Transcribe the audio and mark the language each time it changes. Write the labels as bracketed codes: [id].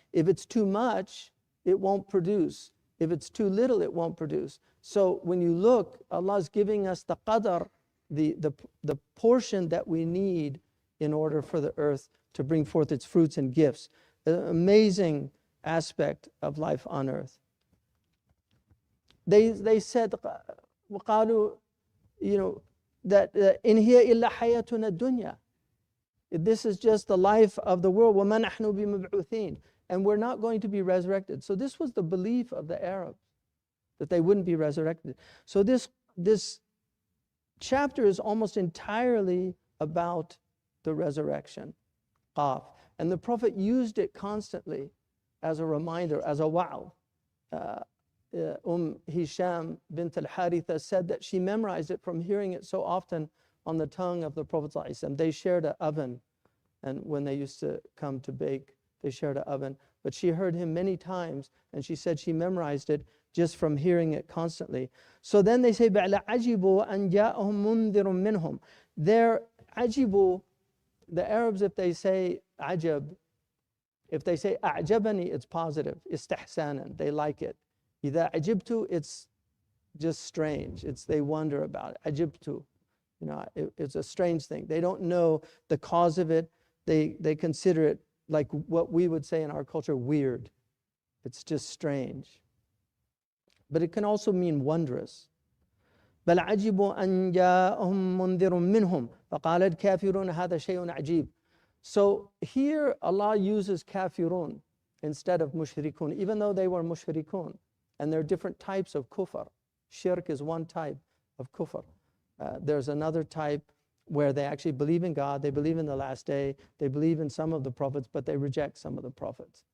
[en] If it's too much, it won't produce. If it's too little, it won't produce. So when you look, Allah's giving us the qadar, the portion that we need in order for the earth to bring forth its fruits and gifts. An amazing aspect of life on earth. They said, [ar] وَقَالُوا, [en] that [ar] إِنْ هِيَ إِلَّا حَيَاتُنَا الدُّنْيَا. [en] This is just the life of the world. [ar] وَمَا نَحْنُ بِمَبْعُوثِينَ. [en] And we're not going to be resurrected. So this was the belief of the Arabs, that they wouldn't be resurrected. So this chapter is almost entirely about the resurrection. Qaf. And the Prophet used it constantly as a reminder, as a wa'al. Hisham bint al-Haritha said that she memorized it from hearing it so often on the tongue of the Prophet ﷺ. They shared an oven, and when they used to come to bake, they shared an oven. But she heard him many times, and she said she memorized it just from hearing it constantly. So then they say, [ar] عَجِبُوا أَنْ جَاءَهُمْ مُنذِرٌ مِّنْهُمْ. [en] They're ajibu, the Arabs, if they say ajab, if they say a'jabani, it's positive, istihsanan, they like it. [ar] إِذَا عَجِبْتُ, [en] it's just strange, they wonder about it. Ajibtu, it's a strange thing. They don't know the cause of it. They consider it like what we would say in our culture, weird. It's just strange. But it can also mean wondrous. [ar] بل عجبوا أن جاءهم منذر منهم فقال الكافرون هذا شيء عجيب. [en] So here Allah uses kafirun instead of mushrikun, even though they were mushrikun. And there are different types of kufr. Shirk is one type of kufr. There's another type where they actually believe in God, they believe in the last day, they believe in some of the prophets, but they reject some of the prophets.